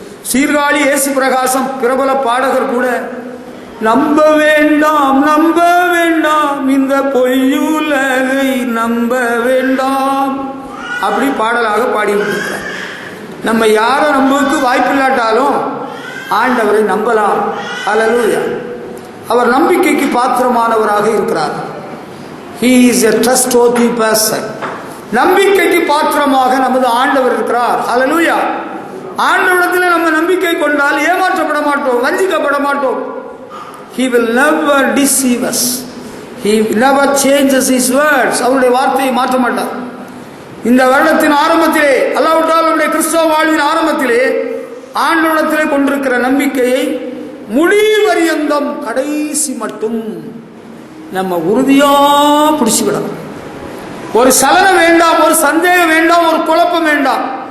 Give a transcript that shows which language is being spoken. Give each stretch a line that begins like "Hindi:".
Tamil: சீர்காழி இயேசு பிரகாசம் பிரபல பாடகர் கூட நம்ப வேண்டாம், நம்ப வேண்டாம், இந்த பொய்யுலகை நம்ப வேண்டாம் அப்படி பாடலாக பாடிவிட்டிருக்கிறார். நம்ம யாரை நம்புவதற்கு வாய்ப்பில்லாட்டாலும் ஆண்டவரை நம்பலாம். ஹல்லேலூயா. அவர் நம்பிக்கைக்கு பாத்திரமானவராக இருக்கிறார்.
English: He is a trustworthy person.
Tamil: நம்பிக்கைக்கு பாத்திரமாக நமது ஆண்டவர் இருக்கிறார். ஹல்லேலூயா. ஆண்டவரிடத்தில் நம்ம நம்பிக்கை கொண்டால் ஏமாற்றப்பட மாட்டோம், வஞ்சிக்கப்பட மாட்டோம்.
English: He will never deceive us. He never changes his words.
Tamil: அவருடைய வார்த்தையை மாற்ற மாட்டார். இந்த வருடத்தின் ஆரம்பத்திலே, அல்லாஹ்வுத்தாலா நம்முடைய கிறிஸ்தவ வாழ்வின் ஆரம்பத்திலே ஆண்டவரிடத்திலே கொண்டிருக்கிற நம்பிக்கையை முடிவு பரியந்தம் கடைசி மட்டும் நம்ம உறுதியா பிடிச்சுவிடணும். ஒரு சலனம் வேண்டாம், ஒரு சந்தேகம் வேண்டாம், ஒரு குழப்பம் வேண்டாம்.